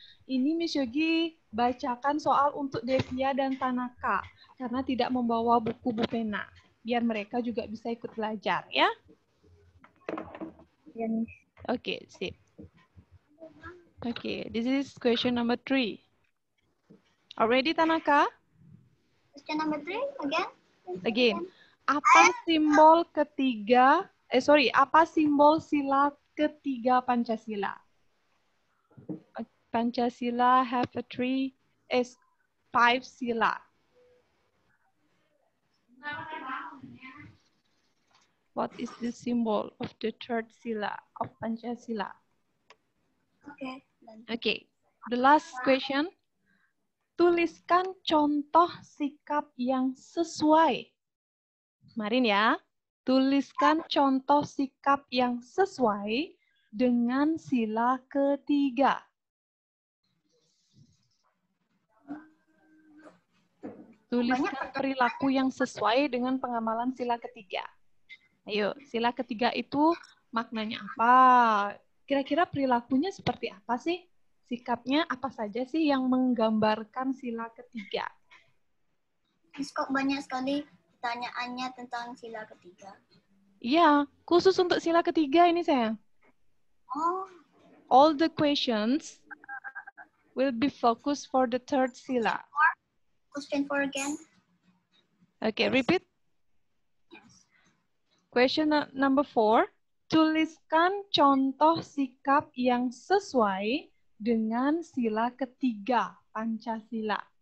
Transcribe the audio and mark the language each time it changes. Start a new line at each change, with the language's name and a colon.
Indonesian: Ini Miss Yogi bacakan soal untuk Devia dan Tanaka karena tidak membawa buku pena. Biar mereka juga bisa ikut belajar ya. Oke, sip.
English: Oke, this is question number 3. Already Tanaka? Question number 3 again.
Indonesian: Again. Apa simbol ketiga? Apa simbol sila ketiga Pancasila?
English: Pancasila have a 5 sila. What is the symbol of the third sila of Pancasila? Okay. Okay. The last question.
Indonesian: Tuliskan contoh sikap yang sesuai. Kemarin ya. Tuliskan contoh sikap yang sesuai dengan sila ketiga. Tuliskan perilaku yang sesuai dengan pengamalan sila ketiga. Ayo, sila ketiga itu maknanya apa? Kira-kira perilakunya seperti apa sih? Sikapnya apa saja sih yang menggambarkan sila ketiga? Miss, kok banyak sekali pertanyaannya tentang sila ketiga? Iya, khusus untuk sila ketiga ini sayang. Oh.
English: All the questions will be focused for the third sila. Question 4 again. Okay, repeat. Yes. Question number 4.
Indonesian: Tuliskan contoh sikap yang sesuai dengan sila ketiga Pancasila.